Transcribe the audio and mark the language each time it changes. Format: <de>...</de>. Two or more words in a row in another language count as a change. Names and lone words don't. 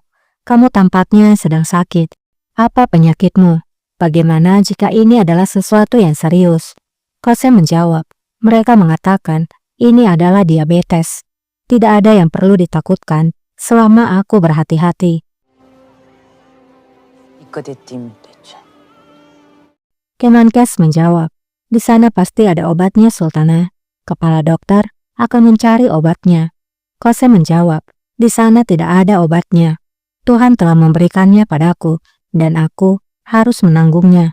<id>Kamu tampaknya sedang sakit. Apa penyakitmu? Bagaimana jika ini adalah sesuatu yang serius?" Qasem menjawab, "Mereka mengatakan Ini adalah diabetes. Tidak ada yang perlu ditakutkan selama aku berhati-hati.</id> <tr>Dikkat ettiğim müddetçe.</tr> <id>Kemenkes menjawab, di sana pasti ada obatnya Sultana. Kepala dokter akan mencari obatnya. Qasem menjawab, di sana tidak ada obatnya. Tuhan telah memberikannya padaku dan aku harus menanggungnya.</id>